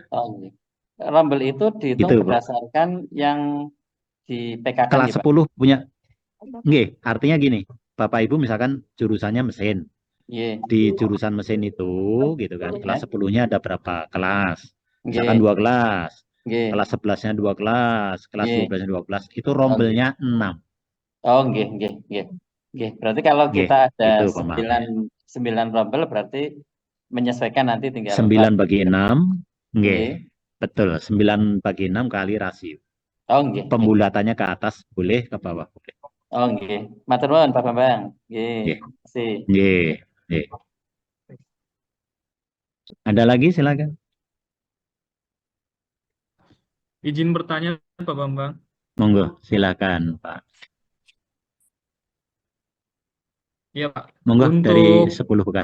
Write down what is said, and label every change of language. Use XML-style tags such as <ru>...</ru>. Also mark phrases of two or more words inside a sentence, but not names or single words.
<id>Rombel itu dihitung Gitu, Pak. berdasarkan yang di PKK Kelas ya, Pak? 10 punya. Nggih, artinya gini, Bapak Ibu misalkan jurusannya mesin. Nggih. Di jurusan mesin itu gitu kan, kelas 10-nya ada berapa kelas? Misalkan Nggih. 2 kelas. Nggih. Kelas 11-nya 2 kelas, kelas Nggih. 12-nya 2 kelas. Itu rombelnya 6. Oh, nggih. Nggih. Berarti kalau Nggih, kita ada itu pemahamannya. 9 rombel berarti menyesuaikan nanti tinggal 9 bagi 6. Nggih. Nggih. Betul, 9 bagi 6 kali rasio. Oh, nggih. Pembulatannya ke atas boleh, ke bawah boleh. Oh, nggih.</id> <jv>Matur nuwun Pak Bambang.</jv> <id>Nggih. Nggih. Makasih. Nggih. Ada lagi silakan. Izin bertanya Pak Bambang. Monggo, silakan Pak. Iya Pak. Monggo Untuk dari 10 Bekasi.</id>